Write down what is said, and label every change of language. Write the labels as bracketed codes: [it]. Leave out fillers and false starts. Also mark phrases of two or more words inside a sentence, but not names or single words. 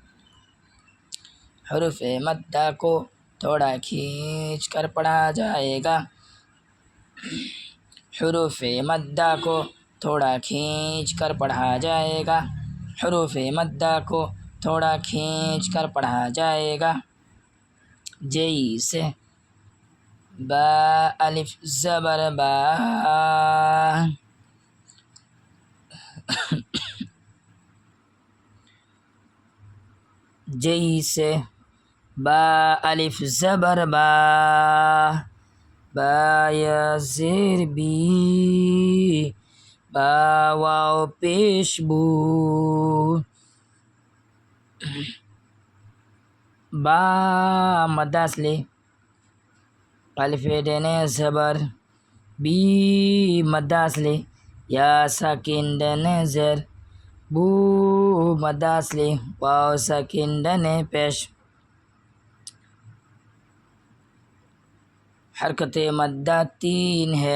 [ur] حروف مدہ کو تھوڑا کھینچ کر پڑھا جائے گا۔ حروف مدہ کو تھوڑا کھینچ کر پڑھا جائے گا۔ حروف مدہ کو تھوڑا کھینچ کر پڑھا جائے گا۔ جیسے با، الف زبر با، جیسے با الف زبر با، با یا زیر بی، با واو پیش بو، با مدہ اصلی، الف دین زبر، بی مدہ اصلی، یا ساکن دین زیر، بو مدہ اصلی، واو ساکن دین پیش۔ حرکت مدہ 3 ہے۔